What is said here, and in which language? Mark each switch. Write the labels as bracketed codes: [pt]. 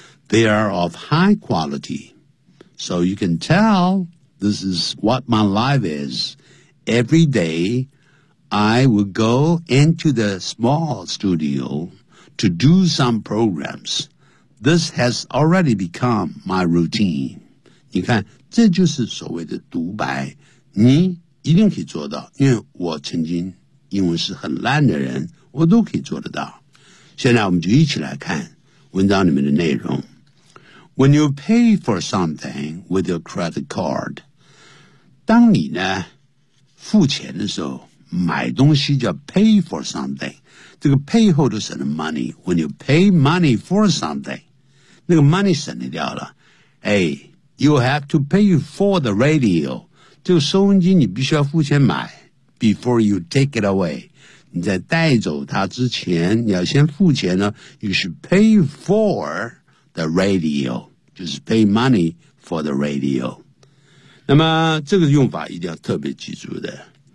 [en] They are of high quality. So you can tell this is what my life is. Every day, I would go into the small studio to do some programs. This has already become my routine. [zh] 你看，这就是所谓的独白。你一定可以做到，因为我曾经英文是很烂的人，我都可以做得到。现在我们就一起来看文章里面的内容。 [en] When you pay for something with your credit card, [zh] 当你呢付钱的时候，买东西叫 [en] pay for something。 [zh] 这个 pay 后都省了 money。 [en] When you pay money for something, [zh] 那个 money 省得掉了。 [en] Hey, you have to pay for the radio。 [zh] 这个收音机你必须要付钱买。 [en] Before you take it away, [zh] 你在带走它之前，你要先付钱呢。 [en] You should pay for the radio, [zh] 就是 [en] pay money for the radio。 [zh] 那么这个用法一定要特别记住的。